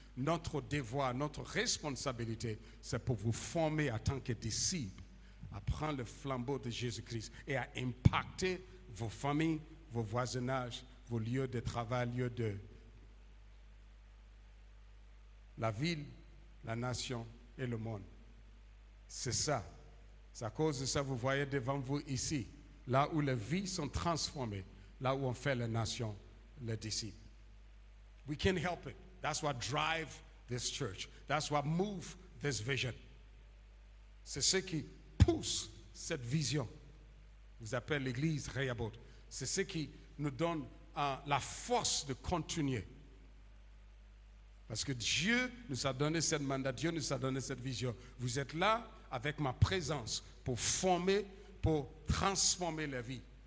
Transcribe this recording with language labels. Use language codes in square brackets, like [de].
[fr] Notre devoir, notre responsabilité, c'est pour vous former en tant que disciples, à prendre le flambeau de Jésus-Christ et à impacter vos familles, vos voisinages, vos lieux de travail, lieux de la ville, la nation et le monde. C'est ça. C'est à cause de ça, vous voyez devant vous ici, là où les vies sont transformées, là où on fait la nation, les disciples. [en] We can't help it. That's what drive this church. That's what move this vision. [fr] C'est ce qui pousse cette vision. Vous appelez l'église Rehoboth. C'est ce qui nous donne la force de continuer. Parce que Dieu nous a donné ce mandat, Dieu nous a donné cette vision. Vous êtes là avec ma présence pour former, pour transformer la vie.